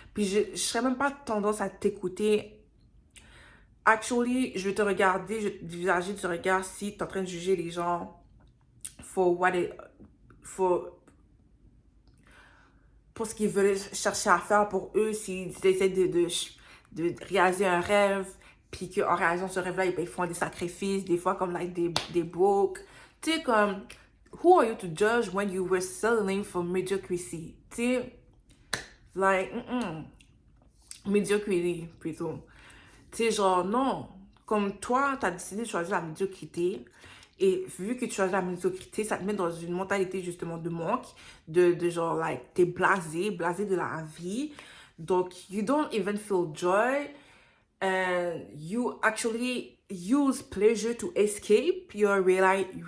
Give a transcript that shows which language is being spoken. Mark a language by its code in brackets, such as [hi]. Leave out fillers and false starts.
[fr] Puis je serais même pas tendance à t'écouter. Actually, je vais te regarder, je vais te visager du regard si tu es en train de juger les gens [en] for what it, for, [fr] pour ce qu'ils veulent chercher à faire pour eux, s'ils essaient de réaliser un rêve, puis qu'en réalisant ce rêve-là, ils font des sacrifices, des fois comme like des broke. Tu sais, comme, [en] who are you to judge when you were settling for mediocrity? [fr] Tu sais, like, mediocrity, plutôt. Tu sais, genre, non. Comme toi, tu as décidé de choisir la médiocrité. Et vu que tu choisis la médiocrité, ça te met dans une mentalité justement de manque. De genre, like, t'es blasé de la vie. [en] Donc, you don't even feel joy. And you actually use pleasure to escape your reality.